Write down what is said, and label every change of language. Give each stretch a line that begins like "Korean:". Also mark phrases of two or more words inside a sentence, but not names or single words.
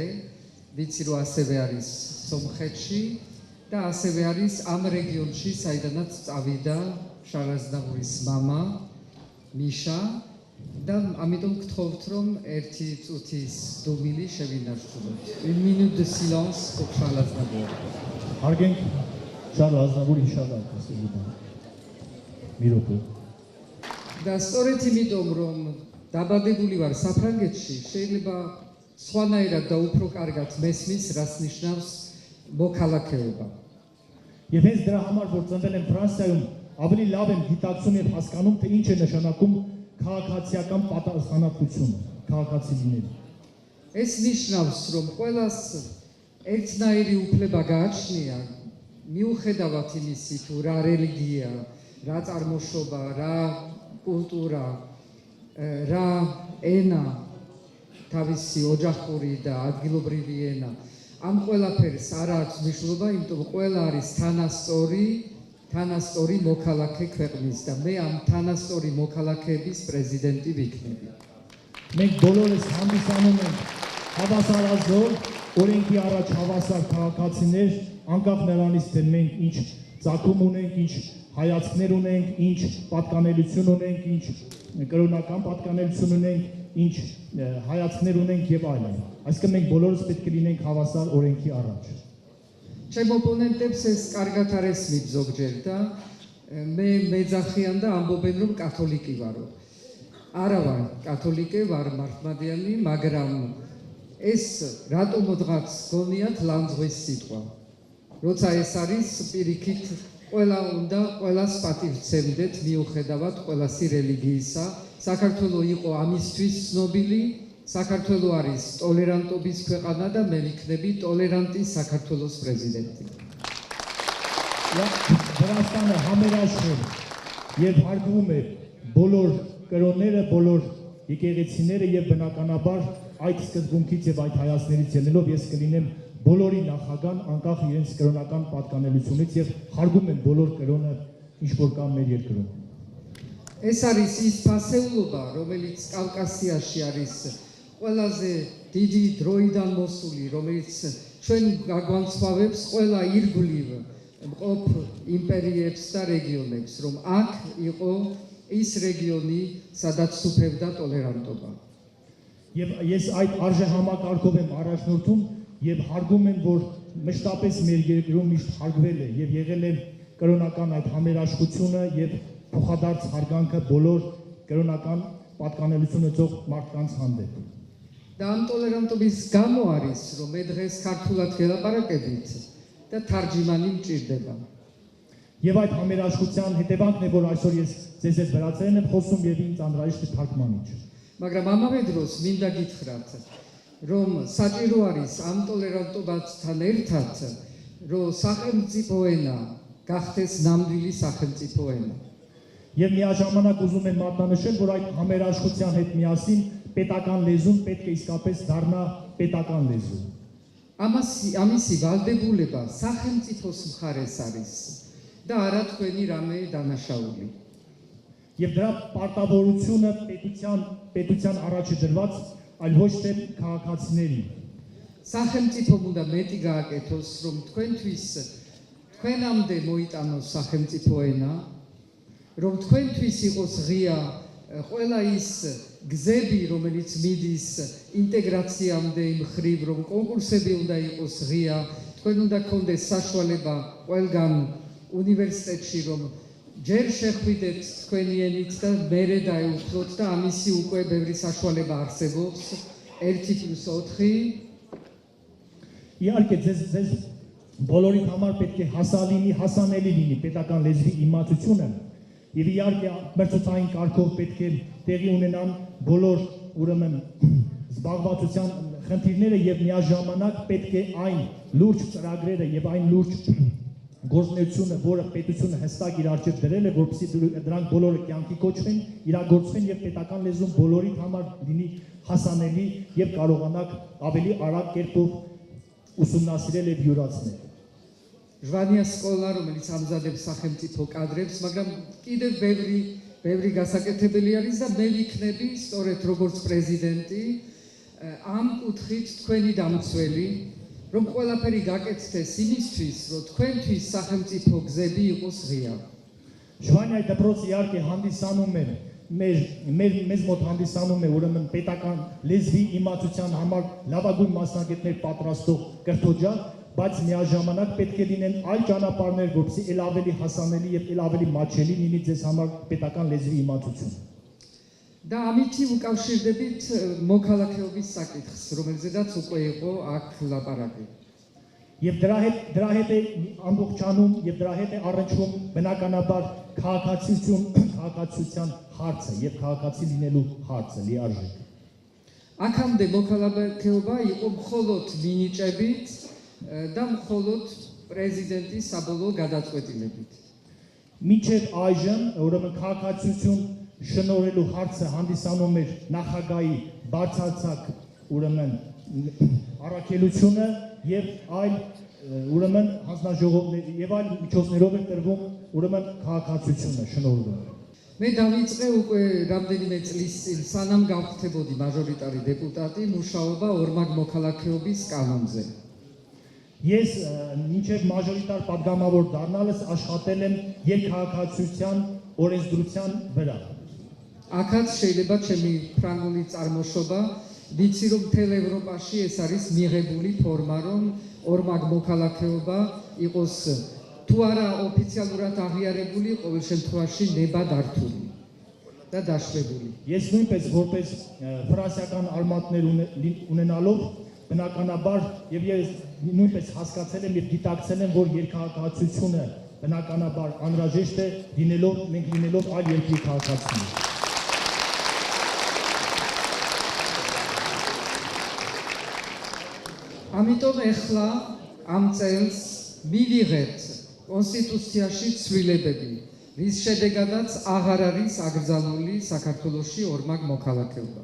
Georgian: ვიცი რომ ასევე არის სომხეთში და ასევე არის ამ რეგიონში, საიდანაც წავიდა შარლ აზნაურის მამა მიშა და ამიტომ გთხოვთ რომ ერთი წუთის დუმილი შევინარჩუნოთ.
French: Une minute de silence pour Charles Aznavour.
Armenian: Հարգենք Շարլ Ազնավուրի հիշատակ ասելուտան մի րոպե.
Georgian: და სწორედ იმიტომ რომ დაბადებული ვარ საფრანგეთში, შეიძლება სხვანაირად და უფრო კარგად მესმის, რას ნიშნავს მოქალაქეობა.
Armenian: Եվ հենց դրա համար որ ծնվել եմ Ֆրանսիայում, ավելի լավ եմ գիտակցում եւ հասկանում թե ինչ է նշանակում քաղաքացիական պատասխանատվությունը, քաղաքացի լինելը.
Georgian: ეს ნიშნავს რომ ყველას ერთნაირი უფლება გააჩნია, მიუხედავად იმისი თუ რა რელიგია, რა წარმოშობა, რა კულტურა, რა ენა, თავისი ოჯახური და ადგილობრივი ენა. ამ ყველაფერს არ აქვს მნიშვნელობა, იმიტომ ყველა არის თანასწორი მოქალაქე ქვეყნის და მე ამ თანასწორი მოქალაქეების პრეზიდენტი ვიქნები.
Armenian: Մենք բոլորս հանդիսանում ենք հավասարազոր, օրենքի առաջ հավասար քաղաքացիներ, անկախ նրանից թե մենք ինչ ծագում ունենք, ինչ հայացքներ ունենք, ինչ պատկանելություն ունենք, ինչ կրոնական պատկանելություն ունենք, ինչ հայացքներ ունենք եւ այլն. Այսինքն մենք բոլորս պետք է լինենք հավասար օրենքի առաջ.
Georgian: ჩემ ოპონენტებს ეს კარგად არ ესმით ზოგჯერ და მე მეძახიან და ამბობენ რომ კათოლიკე ვარო. არა ვარ კათოლიკე, ვარ მართლმადიანი, მაგრამ ეს რატომღაც გონიათ ლანძღვის სიტყვა. როცა ეს არის პირიქით ყველა უნდა ყველას პატივცემდეთ მიუხედავად ყველასი რელიგიისა. საქართველო იყო ამისთვის ცნობილი, საქართველო არის ტოლერანტობის ქვეყანა და მე ვიქნები ტოლერანტი საქართველოს პრეზიდენტი.
Armenian: Վրաստանը համերաշխել եւ հարգում է բոլոր կրոնները, բոլոր եկեղեցիները եւ բնականաբար այդ սկզբունքից եւ այդ հայացքներից ելնելով ես կլինեմ բոլորի նախագահան, անկախ իրենց կրոնական պատկանելությունից եւ հարգում եմ բոլոր կրոնը, ինչ որ կա մեր երկրում.
Georgian: ეს არის ის ფასეულობა, რომელიც კავკასიაში არის ყველაზე დიდი დროიდან მოსული, რომელიც ჩვენ გაგვანცვალებს ყველა ირგვლივ მყოფ იმპერიებს და რეგიონებს, რომ აქ იყო ის რეგიონი, სადაც სუფევდა տոլերանտობა.
Armenian: Եվ ես այդ արժեհամակարգով եմ առաջնորդում եւ հարգում եմ, որ մշտապես մեր երկրում միշտ հարգվել է եւ եղել է կրոնական այդ համերաշխությունը եւ փոխադարձ հարգանքը բոլոր կրոնական պատկանելություն ունեցող մարդկանց հանդեպ.
Georgian: და ამ տոլերանտობის გამო არის, რომ მე დღეს ქართულად გელაპარაკებით და თარჯიმანი მჭირდება.
Armenian: Եվ այդ համերաշխության հետևանքն է, որ այսօր ես ձեզ վերացրել եմ խոսում եւ ինձ անհրաժեշտ է թարգմանիչ.
Georgian: მაგრამ ამავე დროს მინდა გითხრათ, რომ საჭირო არის ამ ტოლერანტობასთან ერთად, რომ სახელმწიფო ენა გახდეს ნამდვილი სახელმწიფო ენა.
Armenian: Եվ միաժամանակ ուզում եմ մատնանշել, որ այդ համերաշխության հետ միասին պետական լեզուն պետք է իսկապես դառնա պետական լեզու.
Georgian: ამისი ვალდებულება სახელმწიფოს მხარეს არის და არა თქვენი რამე დანაშაული.
Armenian: Եվ դրա պարտավորությունը պետության առաջ է դրված, այլ ոչ թե քաղաքացիների.
Georgian: სახელმწიფომ უნდა მეტი გააკეთოს, რომ თქვენამდე მოიტანოს სახელმწიფო ენა, რომ თქვენთვის იყოს ღია ყველა ის გზები, რომელიც მიდის ინტეგრაციამდე იმ ხრივ, რომ კონკურსები უნდა იყოს ღია, თქვენ უნდა გქონდეს საშუალება ყველგან უნივერსიტეტში, რომ ჯერ შეხვიდეთ თქვენი ენით და მერე დაეუფლოთ და ამისი უკვე ბევრი საშუალება არსებობს 1+4.
Armenian: Իհարկե ձեզ բոլորի համար պետք է հասանելի լինի պետական լեզվի իմացությունը. Եվ իհարկե մրցութային կարգով պետք է տեղի ունենան բոլոր ուրեմն զբաղվածության խնդիրները եւ միաժամանակ պետք է այն լուրջ ծրագրերը եւ այն լուրջ գործունեությունը, որը պետությունը հստակ իր առջև դրել է, որպեսզի դրանք բոլորը կյանքի կոչվեն, իրագործվեն եւ պետական լեզուն բոլորի համար լինի հասանելի եւ կարողանաք ավելի արագ կերպով ուսումնասիրել եւ յուրացնել.
Georgian: ჟვანია სკოლა, რომელიც ამზადებს სახელმწიფო კადრებს, მაგრამ კიდევ ბევრი გასაკეთებელი არის და მე ვიქნები სწორედ როგორც პრეზიდენტი ამ კუთხით თქვენი დამცველი, რომ ყველაფერი გაკეთდეს იმისთვის, რომ თქვენთვის სახელმწიფო გზები იყოს ღია.
Armenian: Ჟვანիայի դպրոցը իհարկե հանդիսանում է մեզ մոտ հանդիսանում է ուրեմն պետական լեզվի իմացության համար լավագույն մասնագետներ պատրաստող կրթօջախ, բայց միաժամանակ պետք է լինեն այլ ճանապարհներ, որպեսզի ել ավելի հասանելի եւ ել ավելի մատչելի լինի ձեզ համար պետական լեզվի իմացություն։
Georgian: და ამითი უკავშირდებით მოქალაქეობის საკითხს, რომელზედაც უკვე იყო აქ ლაპარაკი.
Armenian: Եվ դրա հետ է ամբողջանում եւ դրա հետ է առնչվում բնականաբար քաղաքացիության հարցը եւ քաղաքացի լինելու հարցը լիարժեք։
Georgian: აქამდე მოქალაქეობა იყო მხოლოდ მინიჭებით და მხოლოდ პრეზიდენტის საბოლოო გადაწყვეტილებით.
Armenian: Մինչև այժմ ուրեմն քաղաքացիություն շնորհելու հարցը հանդիսանում էր նախագահի բարձրացակ ուրեմն առաքելությունը եւ այլ ուրեմն հանձնաժողովներ եւ այլ միջոցներով էր տրվում ուրեմն քաղաքացիությունը շնորհվում։
Georgian: მე დავიწყე უკვე რამდენიმე წლის წინ, სანამ გავხდებოდი მაჟორიტარი დეპუტატი, მუშაობა ორმაგ მოქალაქეობის კანონზე.
Armenian: Ես մինչև մաժորիտար պատգամավոր դառնալս աշխատել եմ երկքաղաքացիության օրենսդրության վրա։
Georgian: აქაც შეიძლება ჩემი ფრანგული წარმოშობა, ვიცი რომ მთელ ევროპაში ეს არის მიღებული ფორმა, რომ ორმაგ მოქალაქეობა იყოს თუ არა ოფიციალურად აღიარებული, ყოველ შემთხვევაში ნებადართული და დაშვებული.
Armenian: Ես նույնպես որպես ֆրանսիական արմատներ ունենալով բնականաբար եւ ես նույնպես հասկացել եմ եւ գիտակցել եմ, որ երկքաղաքացիությունը բնականաբար անհրաժեշտ է մենք լինելով այլ երկրի քաղաքացիներ։
Georgian: ამიტომ ეხლა ამ წელს მივიღეთ კონსტიტუციაში ცვლილებები, რის შედეგადაც აღარ არის აკრძალული საქართველოში ორმაგ მოქალაქეობა.